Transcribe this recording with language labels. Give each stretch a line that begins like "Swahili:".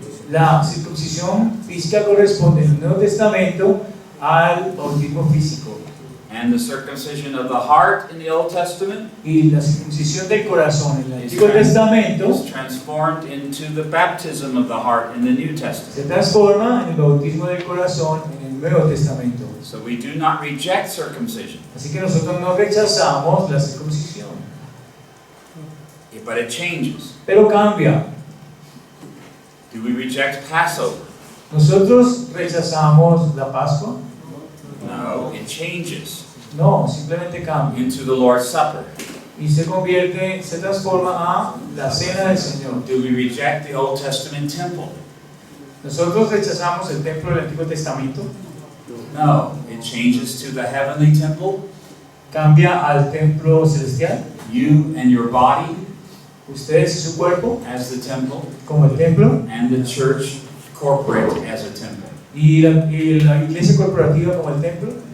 Spanish: La circuncisión física corresponde en el Nuevo Testamento al bautismo físico.
English: And the circumcision of the heart in the Old Testament
Spanish: Y la circuncisión del corazón en el Antiguo Testamento
English: is transformed into the baptism of the heart in the New Testament.
Spanish: se transforma en el bautismo del corazón en el Nuevo Testamento.
English: So we do not reject circumcision,
Spanish: Así que nosotros no rechazamos la circuncisión,
English: but it changes.
Spanish: pero cambia.
English: Do we reject Passover?
Spanish: ¿Nosotros rechazamos la Pascua?
English: No, it changes
Spanish: No, simplemente cambia.
English: into the Lord's Supper.
Spanish: Y se transforma a la cena del Señor.
English: Do we reject the Old Testament temple?
Spanish: ¿Nosotros rechazamos el templo del Antiguo Testamento?
English: No, it changes to the heavenly temple.
Spanish: Cambia al templo celestial.
English: You and your body
Spanish: Ustedes y su cuerpo
English: as the temple,
Spanish: como el templo.
English: and the church corporate as a temple.
Spanish: Y la iglesia corporativa como el templo.